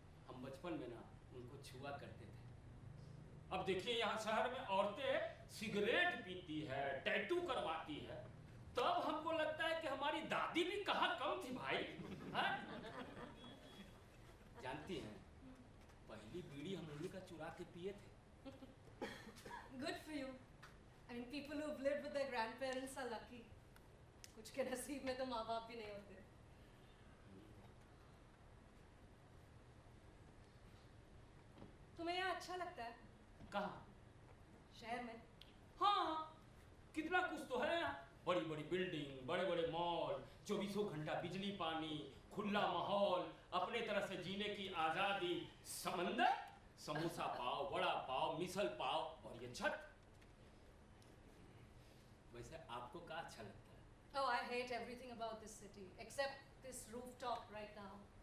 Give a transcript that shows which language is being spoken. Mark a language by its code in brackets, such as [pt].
[hi] हम बचपन में ना उनको छुआ करते थे। अब देखिए यहाँ शहर में औरतें सिगरेट पीती है, टैटू करवाती है, तब हमको लगता है कि हमारी दादी भी कहाँ कम थी भाई। हाँ? जानती हैं, पहली बीड़ी हम उन्हीं का चुरा के पिए थे। [en] Good for you. I mean, people who've lived with their grandparents are lucky. [hi] कुछ के नसीब में तो माँ बाप भी नहीं होते। तुम्हें यहाँ अच्छा लगता है? कहाँ? शहर में? हाँ, कितना कुछ तो है यहाँ। बड़ी बड़ी बिल्डिंग, बड़े बड़े मॉल, 24 घंटा बिजली पानी, खुला माहौल, अपने तरह से जीने की आजादी, समंदर, समोसा पाव, वड़ा पाव, मिसल पाव और ये छत। वैसे आपको क्या अच्छा लगता है? [en] Oh, I hate everything about this city except this rooftop right now.